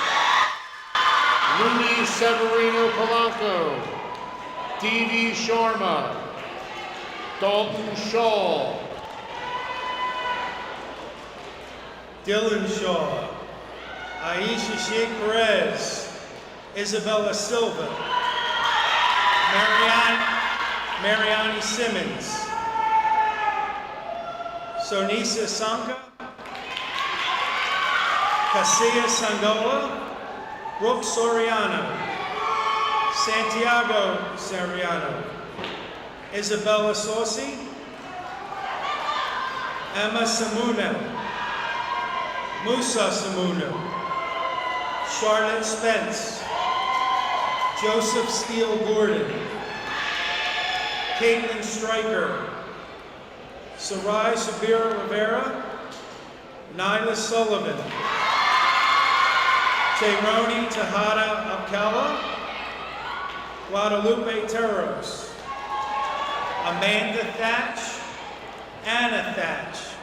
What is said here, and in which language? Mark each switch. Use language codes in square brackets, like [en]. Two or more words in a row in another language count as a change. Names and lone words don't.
[en] Rudy Severino Polanco, Dee Sharma, Dalton Shaw, Dylan Shaw, Aisha Sheikh Perez, Isabella Silva, Mariani Simmons, Sonisa Sanka, Casilla Sangola, Brooke Soriano, Santiago Soriano, Isabella Saucy, Emma Samuna, Musa Samuna, Charlotte Spence, Joseph Steele Gordon, Caitlin Stryker, Sarai Sabira Rivera, Nyla Sullivan, Tayroni Tejada Alcala, Guadalupe Terros, Amanda Thatch, Anna Thatch,